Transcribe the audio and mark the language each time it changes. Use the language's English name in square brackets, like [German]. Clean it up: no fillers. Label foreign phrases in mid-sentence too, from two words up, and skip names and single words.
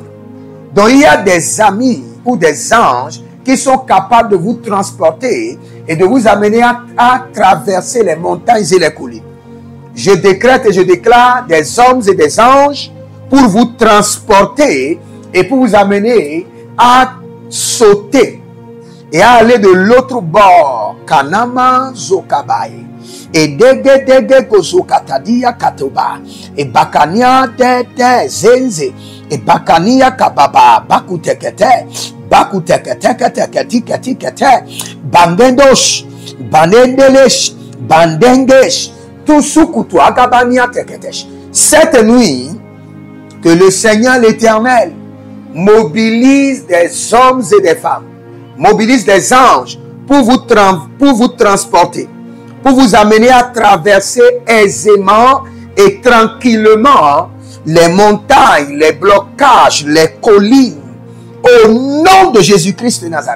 [French] Donc il y a des amis ou des anges qui sont capables de vous transporter et de vous amener à traverser les montagnes et les collines. Je décrète et je déclare des hommes et des anges pour vous transporter et pour vous amener à sauter et à aller de l'autre bord. Kanama zokabai. Et dege gozokatadia katoba. Et bakania de zenze. Et bakania kababa. Bakutekete. Bakutekete. Bandendosh. Banendelesh. Bandengesh. Tusukutu agabania teketesh. Cette nuit, que le Seigneur l'Éternel mobilise des hommes et des femmes, mobilise des anges pour vous transporter, pour vous amener à traverser aisément et tranquillement les montagnes, les blocages, les collines, au nom de Jésus-Christ de Nazareth.